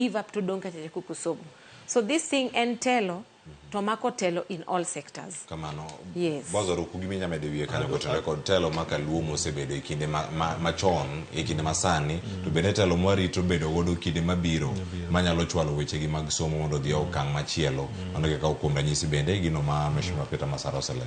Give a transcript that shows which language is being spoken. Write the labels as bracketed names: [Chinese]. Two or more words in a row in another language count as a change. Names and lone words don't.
[English] give up [Luo (Kenya and Tanzania)] to donka kukusomo. [English] So this thing [Luo (Kenya and Tanzania)] en telo, tomako telo [English] in all sectors. [Luo (Kenya and Tanzania)] Kamano. [English] Yes. [Luo (Kenya and Tanzania)] Boaz Waruku giminya medewie kanyo kotere kod telo makaluomo osebedo e kinde machon, e kinde masani, to bende telo mwarito bedo godo kinde mabiro, manyalo chwalo wechegi mag somo mondo dhi okang' machielo, mondo kaka kuom ranyisi bende gino ma Mheshimiwa Peter Masara oselero.